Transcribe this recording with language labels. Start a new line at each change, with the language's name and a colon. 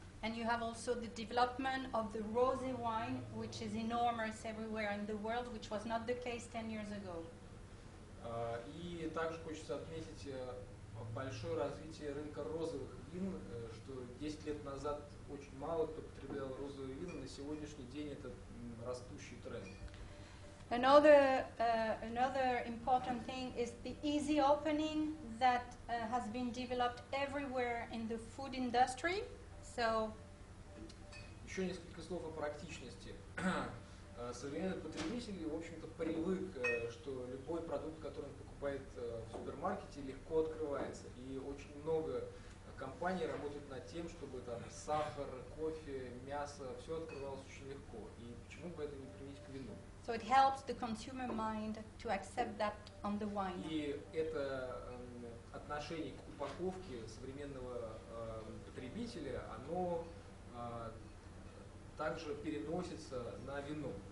English: And you have also the development of the rosé wine, which is enormous everywhere in the world, which was not the case 10 years ago.
Russian: И также хочется отметить большое развитие рынка розовых вин, что 10 лет назад очень мало кто потреблял розовые вина. На сегодняшний день это растущий тренд.
English: Another important thing is the easy opening that has been developed everywhere in the food industry. So,
Russian: еще несколько слов о практичности. Современный потребитель, в общем-то, привык, что любой продукт, который он покупает в супермаркете, легко открывается. И очень много компаний работают над тем, чтобы там сахар, кофе, мясо, все открывалось очень легко. И почему бы это не применить к вину?
English: So it helps the consumer mind to accept that on the wine.
Russian: И это отношение к упаковке современного потребителя, оно также переносится на вино.